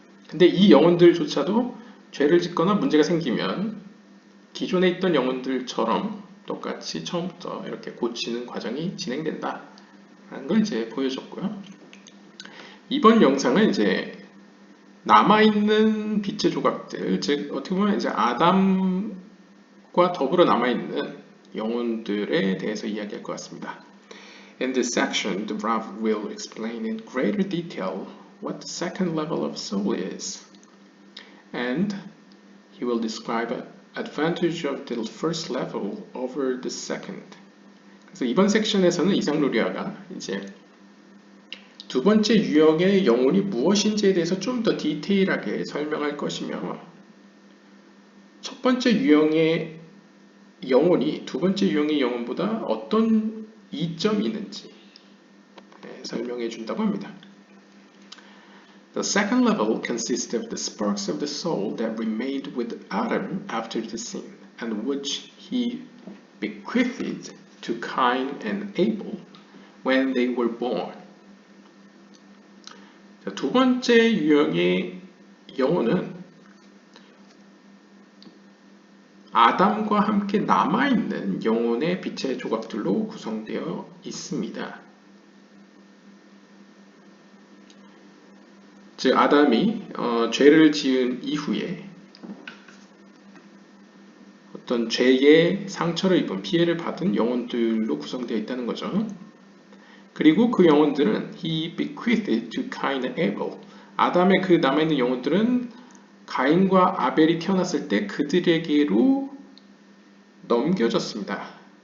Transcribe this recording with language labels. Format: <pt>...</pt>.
<ko>근데 이 영혼들조차도 죄를 짓거나 문제가 생기면 기존에 있던 영혼들처럼 똑같이 처음부터 이렇게 고치는 과정이 진행된다 라는 걸 이제 보여줬고요. 이번 영상은 이제 남아있는 빛의 조각들, 즉 어떻게 보면 이제 아담과 더불어 남아있는 영혼들에 대해서 이야기할 것 같습니다.</ko> <en>In this section, the Rav will explain in greater detail what the second level of soul is, and he will describe an advantage of the first level over the second.</en> <ko>그래서 이번 섹션에서는 이상루리아가 이제 두 번째 유형의 영혼이 무엇인지에 대해서 좀 더 디테일하게 설명할 것이며, 첫 번째 유형의 영혼이 두 번째 유형의 영혼보다 어떤 이점이 있는지 설명해 준다고 합니다.</ko> <en>The second level consists of the sparks of the soul that remained with Adam after the sin, and which he bequeathed to Cain and Abel when they were born.</en> <ko>두 번째 유형의 영혼은 아담과 함께 남아있는 영혼의 빛의 조각들로 구성되어 있습니다. 즉 아담이 죄를 지은 이후에 어떤 죄의 상처를 입은 피해를 받은 영혼들로 구성되어 있다는 거죠. 그리고 그 영혼들은</ko> <en>he bequeathed to Cain and Abel.</en> <ko>아담의 그 남아있는 영혼들은 가인과 아벨이 태어났을 때 그들에게로 넘겨졌습니다.</ko>